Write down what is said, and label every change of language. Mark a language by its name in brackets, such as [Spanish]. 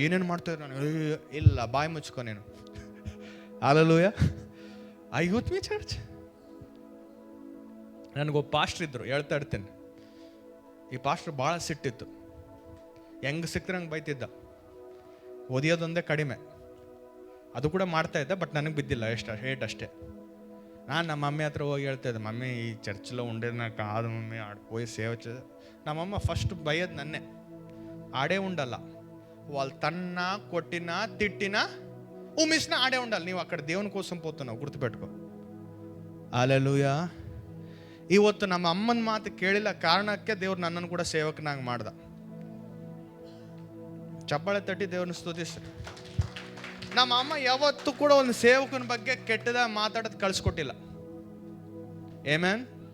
[Kannada] ಏನೇನು ಮಾಡ್ತಾ ಇದ್ರು? ನಾನು ಇಲ್ಲ, ಬಾಯಿ ಮುಚ್ಕೊ ನೀನು. Hallelujah. [English] I with me church? [Kannada] ನನಗೊಬ್ಬ pastor ಇದ್ರು, ಹೇಳ್ತಾ ಇರ್ತೇನೆ. ಈ ಪಾಸ್ಟರ್ ಭಾಳ ಸಿಟ್ಟಿತ್ತು. ಹೆಂಗೆ ಸಿಕ್ಕರೆ ಹಂಗೆ ಬೈತಿದ್ದ. ಓದಿಯೋದೊಂದೇ ಕಡಿಮೆ, ಅದು ಕೂಡ ಮಾಡ್ತಾ ಇದ್ದ. ಬಟ್ ನನಗೆ ಬಿದ್ದಿಲ್ಲ, ಹೇಟ್ ಅಷ್ಟೇ. ನಾನು ನಮ್ಮ ಮಮ್ಮಿ ಹತ್ರ ಹೋಗಿ ಹೇಳ್ತಾಯಿದ್ದೆ, ಮಮ್ಮಿ ಈ ಚರ್ಚ್లో [Telugu] ఉండేది కాదు మమ్మీ, ఆడ పోయి సేవ చే. నమ్మమ్మ ఫస్ట్ భయ్యది నన్నే, ఆడే ఉండాల. వాళ్ళు తన్నా కొట్టినా తిట్టినా ఉమ్మిసినా ఆడే ఉండాలి. నీవు అక్కడ దేవుని కోసం పోతున్నావు, గుర్తుపెట్టుకో. హల్లెలೂಯಾ. [Kannada] ಇವತ್ತು ನಮ್ಮ ಅಮ್ಮನ ಮಾತು ಕೇಳಿಲ್ಲ ಕಾರಣಕ್ಕೆ ದೇವ್ರು ನನ್ನನ್ನು ಕೂಡ ಸೇವಕನಾಗಿ ಮಾಡ್ದ. ಚಪ್ಪಾಳೆ ತಟ್ಟಿ ದೇವ್ರನ್ನ ಸ್ತುತಿಸ್ರಿ. ನಮ್ಮ ಅಮ್ಮ ಯಾವತ್ತೂ ಕೂಡ ಒಂದು ಸೇವಕನ ಬಗ್ಗೆ ಕೆಟ್ಟದಾಗ ಮಾತಾಡೋದು ಕಳಿಸ್ಕೊಟ್ಟಿಲ್ಲ. ಆಮೆನ್.